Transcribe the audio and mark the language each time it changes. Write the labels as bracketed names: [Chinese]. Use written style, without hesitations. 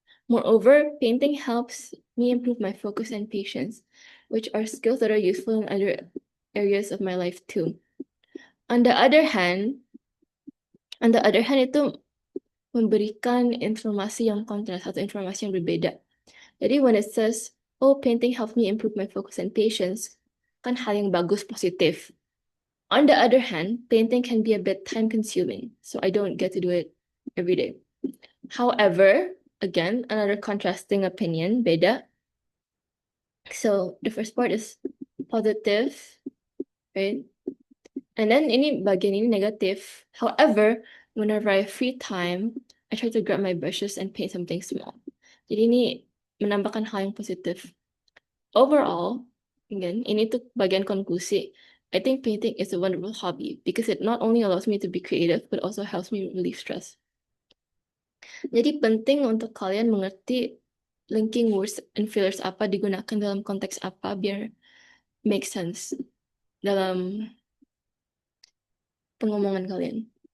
[English] Moreover, painting helps me improve my focus and patience, which are skills that are useful in other areas of my life too. On the other hand, [Indonesian] itu memberikan informasi yang kontras atau informasi yang berbeda. [English] Jadi when it says, oh, painting helps me improve my focus and patience, [Indonesian] kan hal yang bagus, positif. [English] On the other hand, painting can be a bit time consuming, so I don't get to do it every day. However, again, another contrasting opinion, beda. So the first part is positive, right? [Indonesian] And then ini bagian ini negative. [English] However, whenever I have free time, I try to grab my brushes and paint something small. [Indonesian] Jadi ini menambahkan hal yang positif. Overall, again, ini tuh bagian konklusi. [English] I think painting is a wonderful hobby because it not only allows me to be creative, but also helps me relieve stress. [Indonesian] Jadi penting untuk kalian mengerti [English] linking words and fillers [Indonesian] apa digunakan dalam konteks apa biar [English] make sense [Indonesian] dalam pengomongan kalian.